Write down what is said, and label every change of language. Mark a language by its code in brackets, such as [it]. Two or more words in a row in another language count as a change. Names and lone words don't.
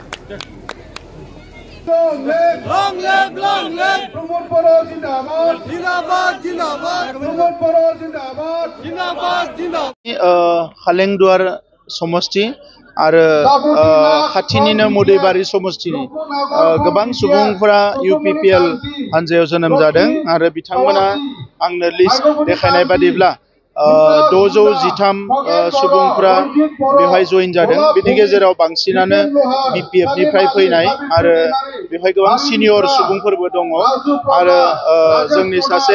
[en] Long live, long live. [hi] प्रमोद बोरा ज़िंदाबाद। ज़िंदाबाद, ज़िंदाबाद। प्रमोद बोरा ज़िंदाबाद. ज़िंदाबाद, ज़िंदाबाद. [brx] Khalengduar Somosti आरो खाथिनिनो मुदैबारि समस्थिनि गोबां सुबुंफोरा UPPL हानजायाव जोनोम जादों आरो बिथांमोना आंनो लिस्ट देखायनाय बादिब्ला 613 सुबुंफोरा बेवहाय जइन जादों बिनि गेजेराव बांसिनानो BPF निफ्राय फैनाय आरो बेवहाय गोबां सिनियर सुबुंफोरबो दङ आरो जोंनि सासे